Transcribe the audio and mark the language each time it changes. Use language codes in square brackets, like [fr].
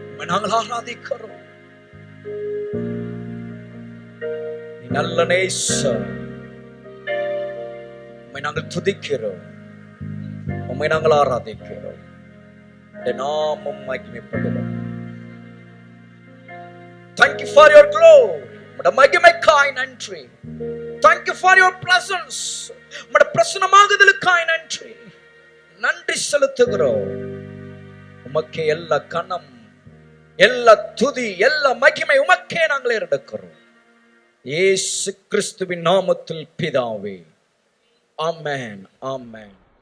[ta] நாங்கள் ஆராதிக்கிறோம். நீ நல்ல நேசர். உம்மை நாங்கள் துதிக்கிறோம், உம்மை நாங்கள் ஆராதிக்கிறோம். நாமம் மகிமைப்படுவோம். [en] Thank you for your glory. [ta] உம்முடைய மகிமைக்காய் நன்றி. [en] Thank you for your presence. [ta] உம்முடைய பிரசன்னமாகுதலுக்காய் நன்றி. நன்றி செலுத்துகிறோம். உமக்கே எல்லா கனம், எல்லா துதி, எல்லா மகிமை உமக்கே நாங்கள் எடுக்கிறோம். இயேசு கிறிஸ்துவின் நாமத்தில் பிதாவே. ஆமென், ஆமென்.